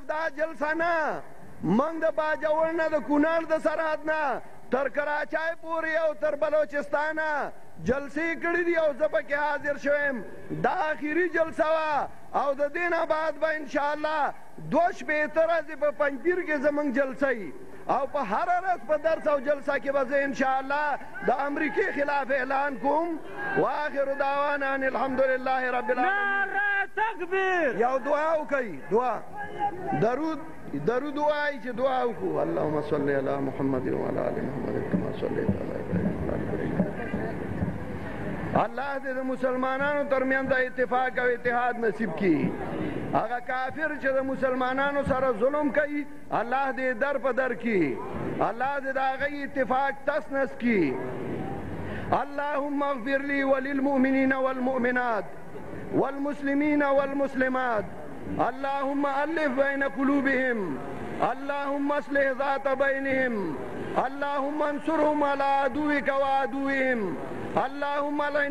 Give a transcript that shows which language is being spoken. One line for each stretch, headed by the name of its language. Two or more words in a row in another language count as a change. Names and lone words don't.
Pashto: دا جلسه نه موږ د باجوړ نه د کونړ د سرحد نه تر کراچۍ پورې او تر بلوچستانه جلسې کړي دي او زه پکې حاضر شویم دا آخري جلسه وه او د دې نه بعد به انشاءالله 2 شپېته ورځې په پنجپیر کې زموږ جلسه وي او په هره ورځ په درس او جلسه کې به زه انشاءالله د امریکې خلاف اعلان کوم
Arabic: واخر دعوانا ان الحمدلله رب العالمین
Urdu: نعره تکبیر
Pashto: یو دعا وکړئ دعا درود وایي چې دعا وکړو
Arabic: اللهم صل علی محمد وعلى آل محمد کما صلیت علی ابراهیم
Pashto: الله دې د مسلمانانو ترمنځ د اتفاق او اتحاد نصیب کړي هغه کافر چې د مسلمانانو سره ظلم کوي الله دې در په در کړي الله دې د هغوی اتفاق تس نس کړي
Arabic: اللهم اغفر لي وللمؤمنين والمؤمنات والمسلمين والمسلمات اللهم ألف بين قلوبهم اللهم اصلح ذات بينهم اللهم انصرهم على عدوك وعدوهم اللهم لعن